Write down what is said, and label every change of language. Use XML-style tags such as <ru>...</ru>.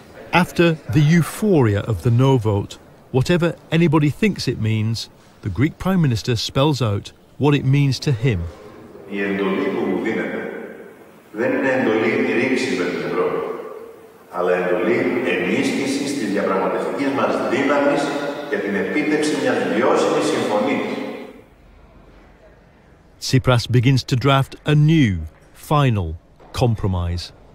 <en>After the euphoria of the no vote, whatever anybody thinks it means, the Greek Prime Minister spells out what it means to him.</en> <el>Η εντολή που μου δίνεται δεν είναι εντολή ρήξης με την Ευρώπη, αλλά εντολή ενίσχυσης της διαπραγματευτικής μας δύναμης για την επίτευξη μιας βιώσιμης συμφωνίας.</el> <en>Tsipras begins to draft a new, final compromise.</en>